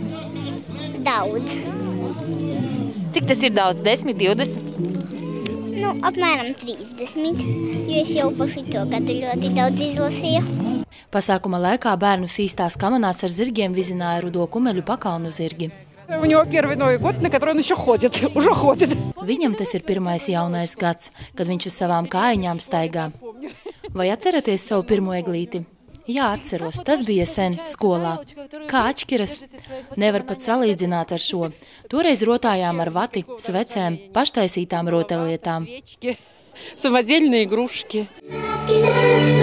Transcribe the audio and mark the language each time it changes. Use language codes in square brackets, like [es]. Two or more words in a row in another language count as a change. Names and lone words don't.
[lv] Daudz. Cik tas ir daudz? 10, 20? Nu, apmēram 30, jo es jau pa šito gadu ļoti daudz izlasīju. Pasākuma laikā bērnus īstās kamanās ar zirgiem vizināja rudo kumeļu pakalnu zirgi. [ru] У него первый Новый год, на который он еще ходит, уже ходит. [lv] Viņam tas ir pirmais jaunais gads, kad viņš uz savām kājiņām staigā. Vai atceraties savu pirmo eglīti? Jā, atceros, tas bija sen skolā. Kā atšķiras? Nevar pat salīdzināt ar šo. Toreiz rotājām ar vati, svecēm, paštaisītām rotaļlietām. [ru] Самодельные игрушки.